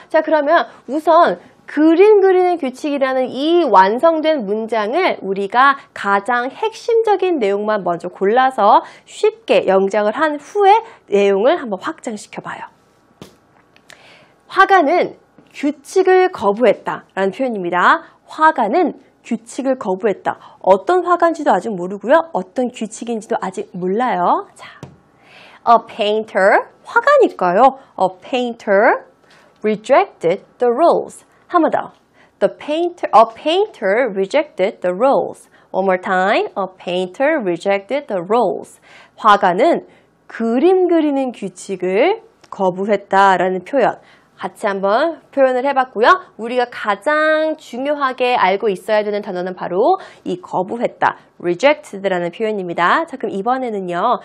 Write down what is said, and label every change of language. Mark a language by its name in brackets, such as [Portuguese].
[Korean] 자, 그러면 우선 그림 그리는 규칙이라는 이 완성된 문장을 우리가 가장 핵심적인 내용만 먼저 골라서 쉽게 영작을 한 후에 내용을 한번 확장시켜봐요. 화가는 규칙을 거부했다라는 표현입니다. 화가는 규칙을 거부했다. 어떤 화가인지도 아직 모르고요. 어떤 규칙인지도 아직 몰라요. 자. [English] A painter, [Korean] 화가니까요. [English] A painter rejected the rules. 한 번 더. A painter rejected the rules. One more time. A painter rejected the rules. [Korean] 화가는 그림 그리는 규칙을 거부했다라는 표현. 같이 한번 표현을 해봤고요. 우리가 가장 중요하게 알고 있어야 되는 단어는 바로 이 거부했다, rejected라는 표현입니다. 자, 그럼 이번에는요.